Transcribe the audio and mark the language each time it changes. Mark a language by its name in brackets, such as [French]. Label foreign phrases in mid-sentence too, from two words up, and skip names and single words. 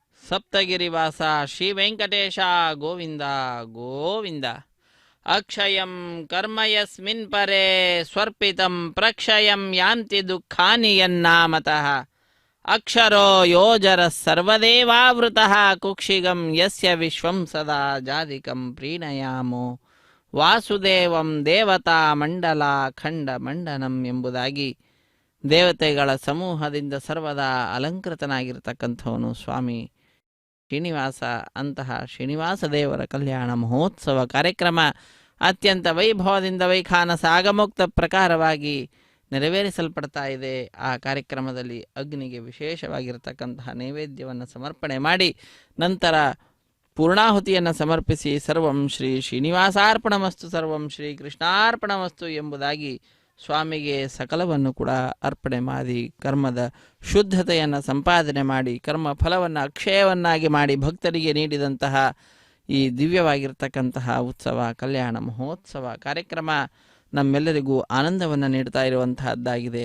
[Kannada] ಸಪ್ತಗಿರಿವಾಸ ಶ್ರೀ ವೆಂಕಟೇಶ ಗೋವಿಂದ ಗೋವಿಂದ. [Sanskrit] ಅಕ್ಷಯಂ ಕರ್ಮ ಯಸ್ಮಿನ್ ಪರೇ ಸ್ವರ್ಪಿತಂ ಪ್ರಕ್ಷಯಂ ಯಾಂತಿ ದುಃಖಾನಿ ಯನ್ನಾಮತಃ. ಅಕ್ಷರೋ ಯೋಜರ ಸರ್ವದೇವಾವೃತಃ ಕುಕ್ಷಿಗಂ ಯಸ್ಯ ವಿಶ್ವಂ ಸದಾ ಜಾಧಿಕಂ ಪ್ರೀಣಯಾಮೋ ವಾಸುದೇವಂ ದೇವತಾ ಮಂಡಲ ಖಂಡ ಮಂಡನಂ [Kannada] ಎಂಬುದಾಗಿ ದೇವತೆಗಳ ಸಮೂಹದಿಂದ ಸರ್ವದಾ ಅಲಂಕೃತನಾಗಿರ್ತಕ್ಕಂಥವನು ಸ್ವಾಮಿ ಶ್ರೀನಿವಾಸ. ಅಂತಹ ಶ್ರೀನಿವಾಸ ದೇವರ ಕಲ್ಯಾಣ ಮಹೋತ್ಸವ ಕಾರ್ಯಕ್ರಮ ಅತ್ಯಂತ ವೈಭವದಿಂದ ವೈಖಾನಸ ಆಗಮೋಕ್ತ ಪ್ರಕಾರವಾಗಿ ನೆರವೇರಿಸಲ್ಪಡ್ತಾ ಇದೆ. ಆ ಕಾರ್ಯಕ್ರಮದಲ್ಲಿ ಅಗ್ನಿಗೆ ವಿಶೇಷವಾಗಿರ್ತಕ್ಕಂತಹ ನೈವೇದ್ಯವನ್ನು ಸಮರ್ಪಣೆ ಮಾಡಿ ನಂತರ ಪೂರ್ಣಾಹುತಿಯನ್ನು ಸಮರ್ಪಿಸಿ [Sanskrit] ಸರ್ವಂ ಶ್ರೀ ಶ್ರೀನಿವಾಸಾರ್ಪಣಮಸ್ತು ಸರ್ವಂ ಶ್ರೀ ಕೃಷ್ಣಾರ್ಪಣಮಸ್ತು [Kannada] ಎಂಬುದಾಗಿ ಸ್ವಾಮಿಗೆ ಸಕಲವನ್ನು ಕೂಡ ಅರ್ಪಣೆ ಮಾಡಿ ಕರ್ಮದ ಶುದ್ಧತೆಯನ್ನು ಸಂಪಾದನೆ ಮಾಡಿ ಕರ್ಮ ಫಲವನ್ನು ಅಕ್ಷಯವನ್ನಾಗಿ ಮಾಡಿ ಭಕ್ತರಿಗೆ ನೀಡಿದಂತಹ ಈ ದಿವ್ಯವಾಗಿರ್ತಕ್ಕಂತಹ ಉತ್ಸವ ಕಲ್ಯಾಣ ಮಹೋತ್ಸವ ಕಾರ್ಯಕ್ರಮ ನಮ್ಮೆಲ್ಲರಿಗೂ ಆನಂದವನ್ನು ನೀಡ್ತಾ ಇರುವಂತಹದ್ದಾಗಿದೆ.